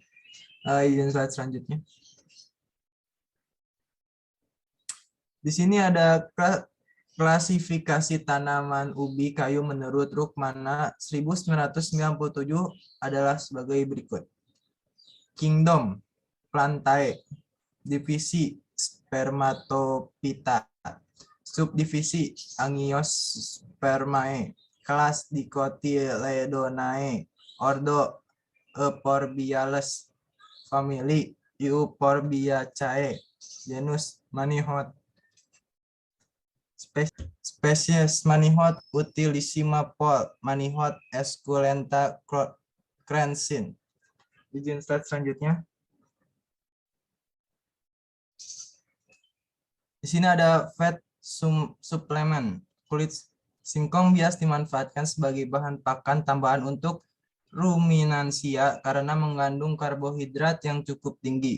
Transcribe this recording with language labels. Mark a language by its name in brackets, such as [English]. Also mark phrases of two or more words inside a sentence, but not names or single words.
[Indonesian] Izin slide selanjutnya. Di sini ada klasifikasi tanaman ubi kayu menurut Rukmana 1997 adalah sebagai berikut. Kingdom, Plantae, divisi Spermatophyta, subdivisi Angiospermae, kelas Dicotyledonae, ordo Euphorbia, famili Euphorbiaceae, genus Manihot, spesies Manihot utilissima Poll, Manihot esculenta crensin. Izin slide selanjutnya. Di sini ada fat suplemen. Kulit singkong bias dimanfaatkan sebagai bahan pakan tambahan untuk ruminansia karena mengandung karbohidrat yang cukup tinggi.